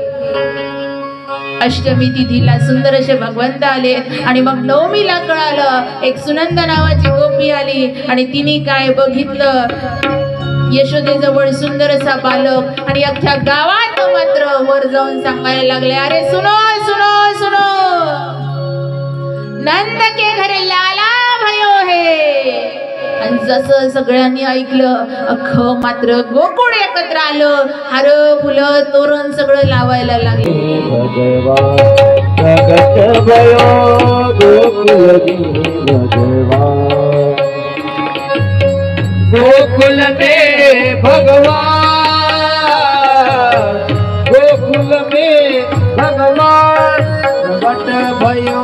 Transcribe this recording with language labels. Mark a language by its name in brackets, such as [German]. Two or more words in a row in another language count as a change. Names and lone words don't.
[Marathi] अष्टमी तिथीला सुंदर असे भगवंत आले. आणि मग नवमीला कळालं एक सुनंद नावाची गोपी आली आणि तिने काय बघितलं यशोदेजवळ सुंदर असा बालक. आणि अख्ख्या गावात मात्र वर जाऊन सांगायला लागले अरे [Hindi] सुनो सुनो सुनो, नंद के घरे लाला भयो हे. [Marathi] आणि जसं सगळ्यांनी ऐकलं अख्खं मात्र गोकुळ एकत्र आलं. हार फुलं तोरण सगळं लावायला लागले. [Hindi] गोकुल में भगवान, गोकुल में भगवान प्रगट भयो.